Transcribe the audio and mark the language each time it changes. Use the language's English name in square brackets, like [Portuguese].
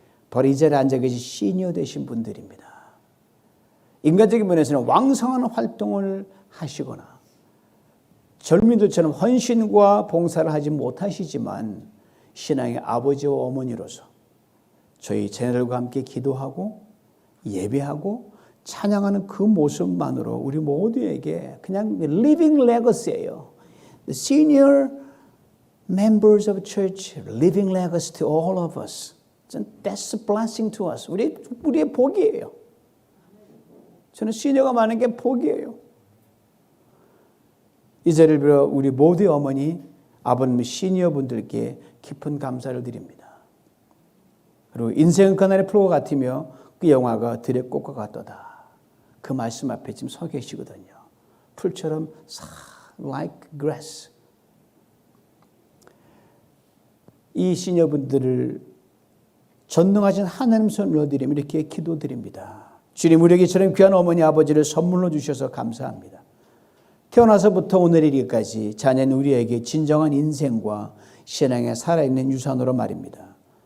[Korean] 바로 이 자리에 앉아 계신 시니어 되신 분들입니다. 인간적인 면에서는 왕성한 활동을 하시거나 젊은이들처럼 헌신과 봉사를 하지 못하시지만 신앙의 아버지와 어머니로서 저희 자녀들과 함께 기도하고 예배하고 찬양하는 그 모습만으로 우리 모두에게 그냥 [English] living legacy [Korean] 예요. [English] The senior members of church, living legacy to all of us. That's a blessing to us. [Korean] 우리의 복이에요. 저는 시니어가 많은 게 복이에요. 이 자리를 빌어 우리 모두의 어머니, 아버님, 시니어 분들께 깊은 감사를 드립니다. 그리고 인생은 그날의 풀과 같으며 그 영화가 들의 꽃과 같도다. 그 말씀 앞에 지금 서 계시거든요. 풀처럼 [English] like grass. [Korean] 이 시니어분들을 전능하신 하나님 손 올려드리며 이렇게 기도드립니다. 주님, 우리에게 저런 귀한 어머니 아버지를 선물로 주셔서 감사합니다. 태어나서부터 오늘 이르기까지 자녀는 우리에게 진정한 인생과 신앙에 살아있는 유산으로 말입니다.